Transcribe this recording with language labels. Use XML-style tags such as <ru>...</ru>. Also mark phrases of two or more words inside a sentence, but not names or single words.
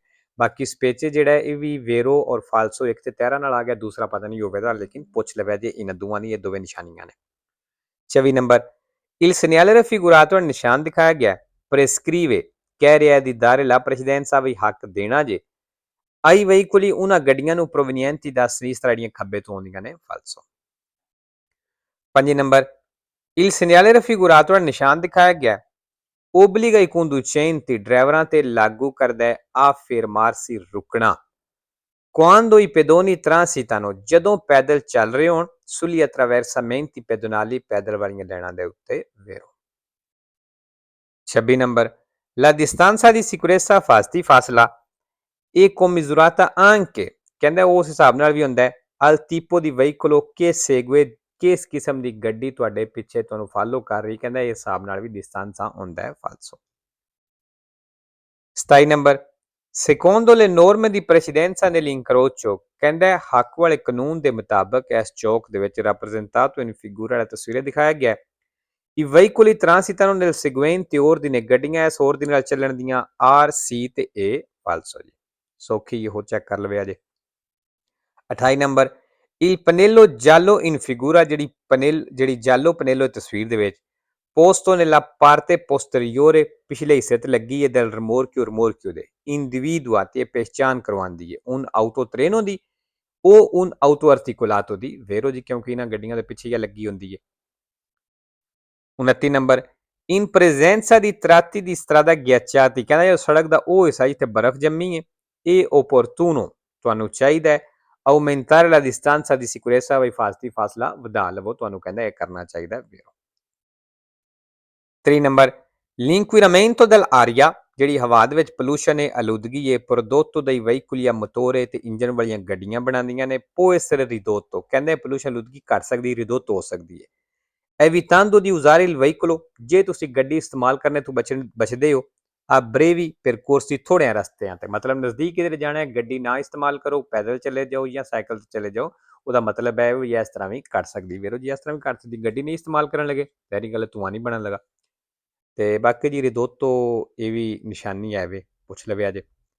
<pa>ਬਾਕੀ ਸਪੇਚੇ ਜਿਹੜਾ ਇਹ ਵੀ ਵੇਰੋ ਔਰ ਫਾਲਸੋ ਇੱਕ ਤੇ ਤੈਰਾ ਨਾਲ ਆ ਗਿਆ, ਦੂਸਰਾ ਪਤਾ ਨਹੀਂ ਹੋਵੇਗਾ, ਲੇਕਿਨ ਪੁੱਛ ਲਵੇ ਜੇ ਇਹਨਾਂ ਦੋਵਾਂ ਦੀ ਇਹ ਦੋਵੇਂ ਨਿਸ਼ਾਨੀਆਂ ਨੇ। 24 ਨੰਬਰ</pa> <it>il segnale raffigurato</it> <pa>ਨਿਸ਼ਾਨ ਦਿਖਾਇਆ ਗਿਆ prescrive ਕਹਿ ਰਿਹਾ</pa> <it>di dare la precedenza</it> <pa>ਵੀ ਹੱਕ ਦੇਣਾ ਜੇ</pa> <it>ai veicoli</it> <pa>ਉਹਨਾਂ ਗੱਡੀਆਂ ਨੂੰ</pa> <it>provenienti da sinistra</it> <pa>ਜਿਹੜੀਆਂ ਖੱਬੇ ਤੋਂ ਆਉਂਦੀਆਂ ਨੇ ਫਾਲਸੋ। 5 ਨੰਬਰ</pa> <it>il segnale raffigurato</it> <pa>ਨਿਸ਼ਾਨ ਦਿਖਾਇਆ ਗਿਆ</pa> <it>obbliga i conducenti</it> <pa>ਡਰਾਈਵਰਾਂ ਤੇ ਲਾਗੂ ਕਰਦਾ ਹੈ</pa> <it>a fermarsi</it> <pa>ਰੁਕਣਾ</pa> <it>quando i pedoni transitano</it> <pa>ਜਦੋਂ ਪੈਦਲ ਚੱਲ ਰਹੇ ਹੋਣ</pa> <it>sugli attraversamenti pedonali</it> <pa>ਪੈਦਲ ਵਾਲੀਆਂ ਲਾਈਨਾਂ ਦੇ ਉੱਤੇ vero। 26 ਨੰਬਰ</pa> <it>la distanza di sicurezza</it> <pa>fasti ਫਾਸਲਾ</pa> <it>e commisurata anche</it> <pa>ਕਹਿੰਦਾ ਉਸ ਹਿਸਾਬ ਨਾਲ ਵੀ ਹੁੰਦਾ ਹੈ</pa> <it>al tipo di veicolo che segue</it> <pa>ਕਿਸ ਕਿਸਮ ਦੀ ਗੱਡੀ ਤੁਹਾਡੇ ਪਿੱਛੇ ਤੁਹਾਨੂੰ ਫਾਲੋ ਕਰ ਰਹੀ, ਕਹਿੰਦਾ ਇਸ ਹਿਸਾਬ ਨਾਲ ਵੀ distanza ਹੁੰਦਾ ਹੈ ਫਾਲਸੋ। 27 ਨੰਬਰ</pa> <it>secondo le norme di precedenza nell'incrocio</it> <pa>ਕਹਿੰਦਾ ਹੱਕ ਵਾਲੇ ਕਾਨੂੰਨ ਦੇ ਮੁਤਾਬਕ ਇਸ ਚੌਕ ਦੇ ਵਿੱਚ</pa> <it>rappresentato in figura</it> <pa>ਵਾਲਾ ਤਸਵੀਰ ਦਿਖਾਇਆ ਗਿਆ</pa> <it>i veicoli transitano nel seguente ordine</it> <pa>ਗੱਡੀਆਂ ਇਸ ordine ਨਾਲ ਚੱਲਣ ਦੀਆਂ R C ਤੇ A ਫਾਲਸੋ ਜੀ, ਸੌਖੀ ਇਹੋ ਚੈੱਕ ਕਰ ਲਵੇ ਅਜੇ। 28 ਨੰਬਰ</pa> <it>il pannello giallo in figura</it> <pa>ਜਿਹੜੀ</pa> <it>giallo pannello</it> <pa>ਤਸਵੀਰ ਦੇ ਵਿੱਚ</pa> <it>posto nella parte posteriore</it> <pa>ਪਿਛਲੇ ਹਿੱਸੇ ਤੇ ਲੱਗੀ ਹੈ</pa> <it>del rimorchio</it> <pa>ਦੇ individua ਤੇ ਪਹਿਚਾਨ ਕਰਵਾਉਂਦੀ ਹੈ</pa> <it>un auto treno</it> <pa>ਦੀ ਉਹ</pa> <it>un auto articolato</it> <pa>ਦੀ vero ਜੀ, ਕਿਉਂਕਿ ਇਹਨਾਂ ਗੱਡੀਆਂ ਦੇ ਪਿੱਛੇ ਹੀ ਲੱਗੀ ਹੁੰਦੀ ਹੈ। 29 ਨੰਬਰ</pa> <it>in presenza di tratti di strada ghiacciati</it> <pa>ਕਹਿੰਦਾ ਇਹ ਸੜਕ ਦਾ ਉਹ ਹਿੱਸਾ ਜਿੱਥੇ ਬਰਫ਼ ਜੰਮੀ ਹੈ ਇਹ opportuno ਤੁਹਾਨੂੰ ਚਾਹੀਦਾ ਹੈ</pa> <it>aumentare la distanza di sicurezza</it> <pa>ਵੀ ਫਾਸਲਾ ਵਧਾ ਲਵੋ, ਤੁਹਾਨੂੰ ਕਹਿੰਦਾ ਇਹ ਕਰਨਾ ਚਾਹੀਦਾ vero। 3 ਨੰਬਰ</pa> <it>l'inquinamento dell'aria</it> <pa>ਜਿਹੜੀ ਹਵਾ ਦੇ ਵਿੱਚ ਪੋਲੂਸ਼ਨ ਹੈ ਆਲੂਦਗੀ ਹੈ</pa> <it>prodotto dai veicoli a motore</it> <pa>ਤੇ ਇੰਜਨ ਵਾਲੀਆਂ ਗੱਡੀਆਂ ਬਣਾਉਂਦੀਆਂ ਨੇ può</pa> <it>essere ridotto</it> <pa>ਕਹਿੰਦੇ ਪੋਲੂਸ਼ਨ ਆਲੂਦਗੀ ਘਟ ਸਕਦੀ ridotto ਹੋ ਸਕਦੀ ਹੈ</pa> <it>evitando di usare il veicolo</it> <pa>ਜੇ ਤੁਸੀਂ ਗੱਡੀ ਇਸਤੇਮਾਲ ਕਰਨੇ ਤੋਂ ਬਚਦੇ ਹੋ ਆ</pa> <it>brevi percorsi</it> <pa>ਥੋੜ੍ਹੇ ਰਸਤਿਆਂ ਤੇ, ਮਤਲਬ ਨਜ਼ਦੀਕ ਕਿਧਰੇ ਜਾਣਾ ਹੈ ਗੱਡੀ ਨਾ ਇਸਤੇਮਾਲ ਕਰੋ, ਪੈਦਲ ਚਲੇ ਜਾਓ ਜਾਂ ਸਾਈਕਲ ਤੇ ਚਲੇ ਜਾਓ, ਉਹਦਾ ਮਤਲਬ ਹੈ ਵੀ ਇਸ ਤਰ੍ਹਾਂ ਵੀ ਕਰ ਸਕਦੀ ਵੀਰੋ ਜੀ, ਇਸ ਤਰ੍ਹਾਂ ਵੀ ਕਰ ਸਕਦੀ, ਗੱਡੀ ਨਹੀਂ ਇਸਤੇਮਾਲ ਕਰਨ ਲੱਗੇ ਤੇਰੀ ਗੱਲ ਧੂੰਆਂ ਨਹੀਂ ਬਣਨ ਲੱਗਾ। ਤੇ ਬਾਕੀ ਜੀ ridotto ਇਹ ਵੀ ਨਿਸ਼ਾਨੀ ਹੈ ਵੇ, ਪੁੱਛ ਲਵੇ ਅਜੇ।</pa>